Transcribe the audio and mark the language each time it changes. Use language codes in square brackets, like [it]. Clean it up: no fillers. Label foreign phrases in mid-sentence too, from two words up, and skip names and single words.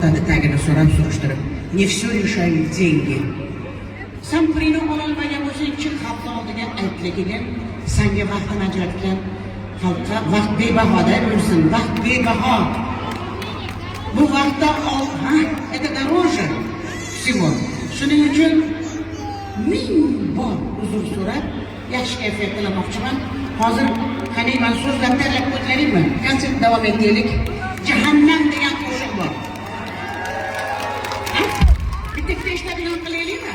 [uz] Tagini surishtirib, [ru] не все решают деньги. [uz] Sen pulini ololmagan bo'lsang, chiq xalq oldiga aytligin, senga vaqtini ajratgan xalqqa vaqt bebahoda bo'lsin, vaqt bebaho. Bu vaqtda [ru] это дороже всего. [uz] Shuning uchun ming bor uzr so'rab, yaxshi kayfiyat tilamoqchiman. Hozir qani men so'zlab tanlab o'tlaylikmi? Konsert davom etaylik. Jahannam degan qo'shiq bor. Bitta teshadigan qilaylikmi?